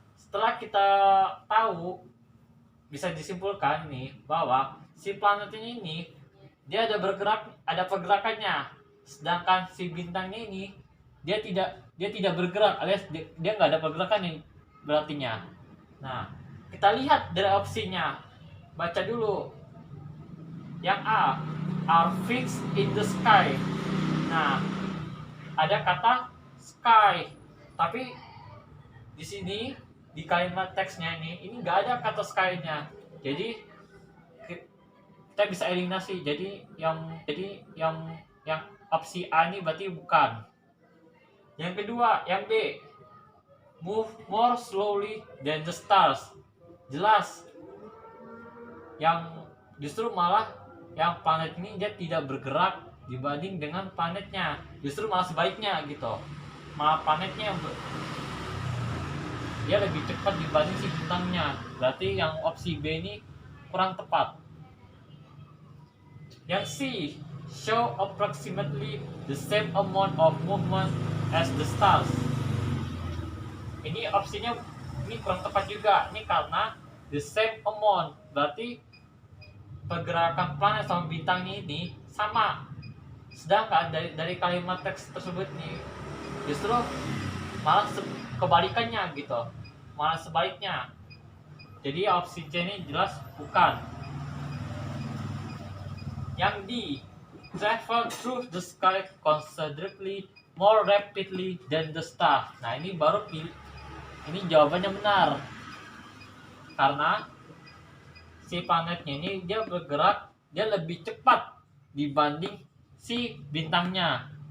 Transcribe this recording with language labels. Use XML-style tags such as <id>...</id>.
<id>setelah kita tahu, bisa disimpulkan nih bahwa si planet ini dia ada pergerakannya, sedangkan si bintangnya ini dia tidak bergerak, alias dia nggak ada pergerakan yang berartinya. Nah, kita lihat dari opsinya, baca dulu. Yang A,</id> <en>are fixed in the sky.</en> <id>Nah, ada kata sky, tapi di sini di kalimat teksnya ini nggak ada kata sky-nya. Jadi kita bisa eliminasi. Jadi yang opsi A ini berarti bukan. Yang kedua, yang B,</id> <en>move more slowly than the stars.</en> <id>Jelas, yang justru malah yang planet ini dia tidak bergerak dibanding dengan planetnya, justru malah sebaliknya gitu. Malah planetnya dia lebih cepat dibanding si bintangnya. Berarti yang opsi B ini kurang tepat. Yang C,</id> <en>show approximately the same amount of movement as the stars.</en> <id>Ini opsinya ini kurang tepat juga. Ini karena</id> <en>the same amount</en> <id>berarti pergerakan planet sama bintangnya ini sama. Sedangkan dari kalimat teks tersebut nih justru malah kebalikannya gitu. Malah sebaliknya. Jadi opsi C ini jelas bukan. Yang D,</id> <en>travel through the sky considerably more rapidly than the star.</en> <id>Nah, ini baru ini jawabannya benar. Karena si planetnya ini dia bergerak, dia lebih cepat dibanding si bintangnya.</id>